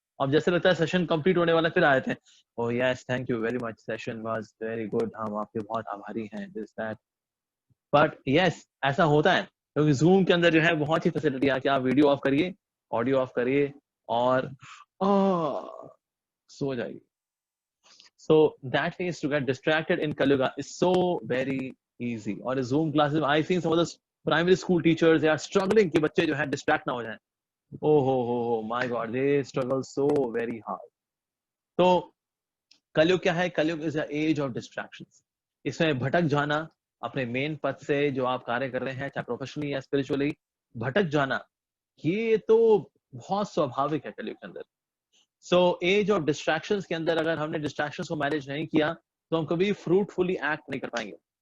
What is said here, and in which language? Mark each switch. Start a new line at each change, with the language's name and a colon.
Hindi: अब जैसे लगता है सेशन कंप्लीट होने वाला, फिर आए थे, oh yes thank you very much, session was very good, हम आपके बहुत आभारी हैं, दिस दैट। बट यस ऐसा होता है क्योंकि जूम के अंदर जो है बहुत ही फैसिलिटी है कि आप वीडियो ऑफ करिए, ऑडियो ऑफ करिए और सो जाइए।
English: So that means to get distracted in Kalyuga is so very easy. और Zoom classes I've seen some of the primary school teachers, they are struggling कि बच्चे जो है distract ना हो जाएं। Oh ho my God, they struggle so very hard.
Hindi: तो कलयुग क्या है?
English: Kalyug is an age of distractions.
Hindi: इसमें भटक जाना अपने मेन पथ से, जो आप कार्य कर रहे हैं चाहे प्रोफेशनली या स्पिरिचुअली, भटक जाना ये तो बहुत स्वाभाविक है कलयुग के अंदर। सो एज ऑफ डिस्ट्रैक्शंस के अंदर अगर हमने डिस्ट्रैक्शंस को मैनेज नहीं किया तो हम कभी फ्रूटफुली एक्ट नहीं कर पाएंगे।